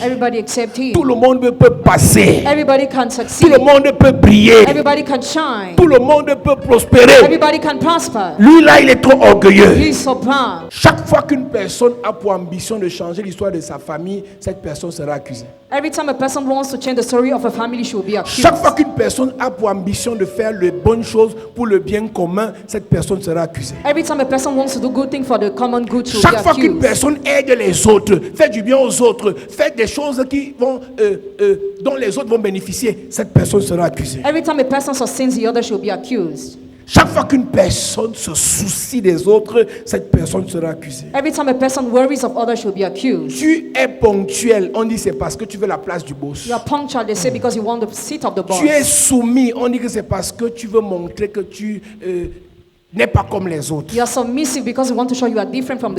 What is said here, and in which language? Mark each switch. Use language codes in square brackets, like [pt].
[en] Everybody except him. [fr] Tout le monde peut passer. [en] Everybody can [fr] Tout [en] succeed. [fr] le monde peut briller. [en] Everybody can shine. [fr] Tout le monde peut prospérer. [en] Everybody can prosper. [fr] Lui là, il est trop orgueilleux. [en] He is so proud. [fr] Chaque fois qu'une personne a pour ambition de changer l'histoire de sa famille, cette personne sera accusée. [en] Every time a person wants to change the story of a family, she will be accused. [fr] Chaque fois qu'une personne a pour ambition de faire les bonnes choses pour le bien commun, cette personne sera accusée. [en] Every time a person wants to do good thing for the common good, she will [fr] Chaque [en] be [fr] fois qu'une [en] accused. [fr] personne aide les autres, fait du bien aux autres, fait des choses qui vont, dont les autres vont bénéficier, cette personne sera accusée. [en] Every time a person sustains the other, she will be accused. [fr] Chaque fois qu'une personne se soucie des autres, cette personne sera accusée. [en] Every time a person worries of others, she will be accused. [fr] Tu es ponctuel, on dit c'est parce que tu veux la place du boss. [en] You are punctual, they say, because you want the seat of the boss. [fr] Tu es soumis, on dit que c'est parce que tu veux montrer que tu n'es pas comme les autres. [en] You are submissive because you want to show you are different from the